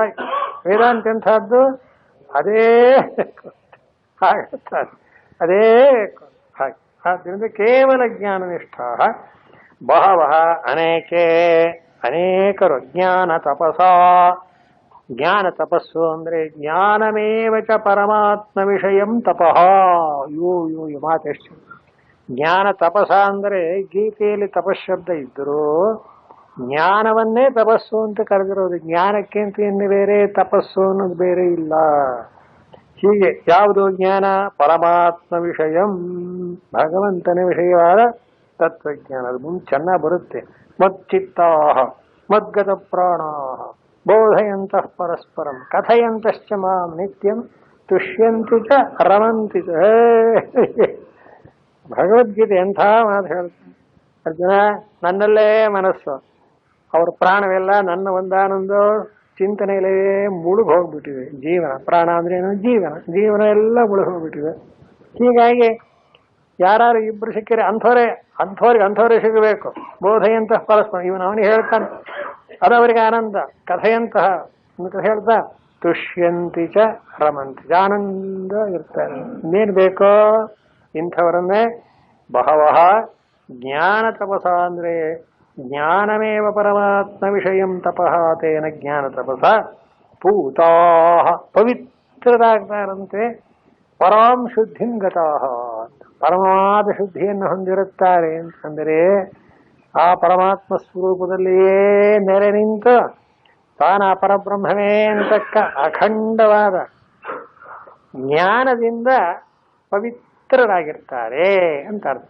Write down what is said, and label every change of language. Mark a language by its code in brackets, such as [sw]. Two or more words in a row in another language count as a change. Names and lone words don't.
[kn] ವೇದಾಂತ ಎಂಥದ್ದು? ಅದೇ ಬೇಕು, ಹಾಗೆ ಅದೇ ಬೇಕು ಹಾಗೆ. ಆದ್ದರಿಂದ ಕೇವಲ [sa] ಜ್ಞಾನನಿಷ್ಠ ಬಹವಃ [kn] ಅನೇಕೆ ಅನೇಕರು ಜ್ಞಾನ ತಪಸ. ಜ್ಞಾನ ತಪಸ್ಸು ಅಂದ್ರೆ [sa] ಜ್ಞಾನಮೇವ ಚ ಪರಮಾತ್ಮ ವಿಷಯಂ ತಪಃ. [kn] ಯೋ ಯೋ ಯೋ ಮಾತೆಷ್ಟು ಜ್ಞಾನ ತಪಸ ಅಂದ್ರೆ ಗೀತೆಯಲ್ಲಿ ತಪಶಬ್ದ ಇದ್ದರೂ ಜ್ಞಾನವನ್ನೇ ತಪಸ್ಸು ಅಂತ ಕರೆದಿರೋದು. ಜ್ಞಾನಕ್ಕಿಂತ ಇನ್ನು ಬೇರೆ ತಪಸ್ಸು ಅನ್ನೋದು ಬೇರೆ ಇಲ್ಲ. ಹೀಗೆ ಯಾವುದು ಜ್ಞಾನ? [sa] ಪರಮಾತ್ಮ ವಿಷಯಂ, [kn] ಭಗವಂತನ ವಿಷಯವಾದ ತತ್ವಜ್ಞಾನ. ಅದು ಮುಂದೆ ಚೆನ್ನಾಗಿ ಬರುತ್ತೆ. [sa] ಮಚ್ಚಿತ್ತಾಹ ಮದ್ಗತ ಪ್ರಾಣಾಹ ಬೋಧಯಂತಃ ಪರಸ್ಪರಂ ಕಥಯಂತಶ್ಚ ಮಾಂ ನಿತ್ಯಂ ತುಷ್ಯಂತಿ ಚ ರಮಂತಿ ಚ. [kn] ಭಗವದ್ಗೀತೆ ಎಂಥ ಮಾತು ಹೇಳ್ತಾರೆ. ಅರ್ಜುನ, ನನ್ನಲ್ಲೇ ಮನಸ್ಸು, ಅವ್ರ ಪ್ರಾಣವೆಲ್ಲ ನನ್ನ ಒಂದಾನೊಂದು ಚಿಂತನೆಯಲ್ಲೇ ಮುಳುಗಿ ಹೋಗ್ಬಿಟ್ಟಿದೆ. ಜೀವನ, ಪ್ರಾಣ ಅಂದ್ರೆ ಏನು? ಜೀವನ, ಜೀವನ ಎಲ್ಲ ಮುಳುಗಿ ಹೋಗ್ಬಿಟ್ಟಿದೆ. ಹೀಗಾಗಿ ಯಾರು ಇಬ್ರು ಸಿಕ್ಕಿರೆ ಅಂಥವ್ರಿಗೆ ಸಿಗಬೇಕು. ಬೋಧೆಯಂತಹ ಪರಸ್ಪರ, ಇವನು ಅವನಿಗೆ ಹೇಳ್ತಾನೆ, ಅದು ಅವರಿಗೆ ಆನಂದ. ಕಥೆಯಂತಹ ಅಂತ ಹೇಳ್ತಾ [sa] ತುಷ್ಯಂತಿ ಚ ರಮಂತಿ, [kn] ಆನಂದ ಇರ್ತಾರೆ. ಇನ್ನೇನು ಬೇಕೋ ಇಂಥವರನ್ನೇ [sa] ಬಹವಃ ಜ್ಞಾನ ತಪಸ ಅಂದ್ರೆ ಜ್ಞಾನಮೇವ ಪರಮಾತ್ಮ ವಿಷಯಂ ತಪಃ ತೇನ ಜ್ಞಾನ ತಪಸ ಪೂತಾ ಪವಿತ್ರರಾಗ್ತಾರಂತೆ. ಪರಾಂ ಶುದ್ಧಿಂ ಗತಾಹ, [kn] ಪರಮಾದ ಶುದ್ಧಿಯನ್ನು ಹೊಂದಿರುತ್ತಾರೆ ಅಂತಂದರೆ ಆ ಪರಮಾತ್ಮ ಸ್ವರೂಪದಲ್ಲಿಯೇ ನೆರೆ ನಿಂತು ತಾನ ಪರಬ್ರಹ್ಮವೇ ಅಂತಕ್ಕ ಅಖಂಡವಾದ ಜ್ಞಾನದಿಂದ ಪವಿತ್ರರಾಗಿರ್ತಾರೆ ಅಂತ ಅರ್ಥ.